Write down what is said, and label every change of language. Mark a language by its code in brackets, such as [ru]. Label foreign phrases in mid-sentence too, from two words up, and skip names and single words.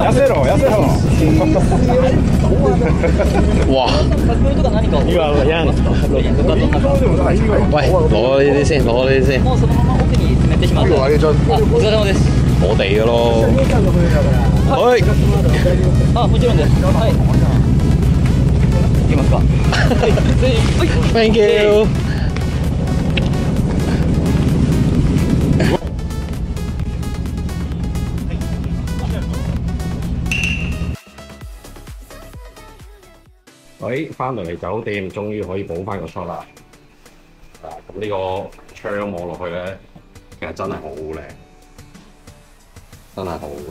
[ja] ろ痩せろ。哇！ [yue] 呢個有人喂，攞呢啲先，攞呢啲先。 [ja] もうそのまま奥に詰めてしまって。あげちゃう。あ、お疲れ様です。 [yue] 我哋嘅咯。 [ja] はい。あ、もちろんです。はい。いけますか。はい。はい。 [en] Thank you。 [yue] 喂，翻到嚟酒店，終於可以補翻個 shot 啦。咁呢個窗望落去咧，其實真係好靚，真係好靚。